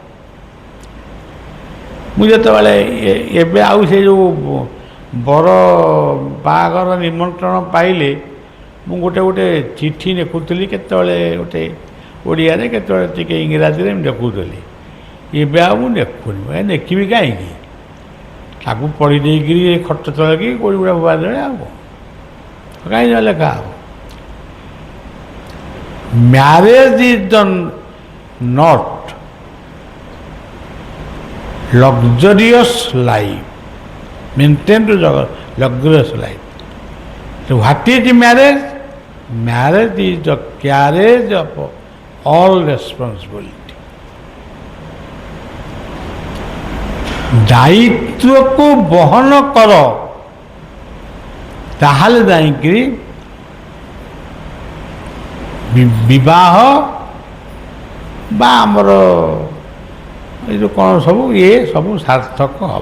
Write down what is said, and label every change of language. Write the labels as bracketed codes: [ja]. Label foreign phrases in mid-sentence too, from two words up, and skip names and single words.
[or] ମୁଁ ଯେତେବେଳେ ଏବେ ଆଉ ସେ ଯେଉଁ ବର ବାହାଘର ନିମନ୍ତ୍ରଣ ପାଇଲେ, ମୁଁ ଗୋଟେ ଚିଠି ଲେଖୁଥିଲି, କେତେବେଳେ ଗୋଟେ ଓଡ଼ିଆରେ, କେତେବେଳେ ଟିକେ ଇଂରାଜୀରେ ମୁଁ ଲେଖୁଥିଲି। ଏବେ ଆଉ ମୁଁ ଲେଖୁନି। ଲେଖିବି କାହିଁକି? ତାକୁ ପଢ଼ି ଦେଇକିରି ଖଟ ତଳକି କୋଡ଼ି ଗୁଡ଼ା ଭୁଆ ଦେବେ, ଆଉ କାହିଁକି ଲେଖା ହେବ? [en] marriage is the not luxurious life, maintain to luxurious life. So what is marriage? Marriage is the carriage of all responsibility. [or] ଦାୟିତ୍ୱକୁ ବହନ କର, ତାହେଲେ ଯାଇକିରି ବିବାହ ବା ଆମର ଏଇ ଯେଉଁ କ'ଣ ସବୁ ଇଏ ସବୁ ସାର୍ଥକ ହେବ।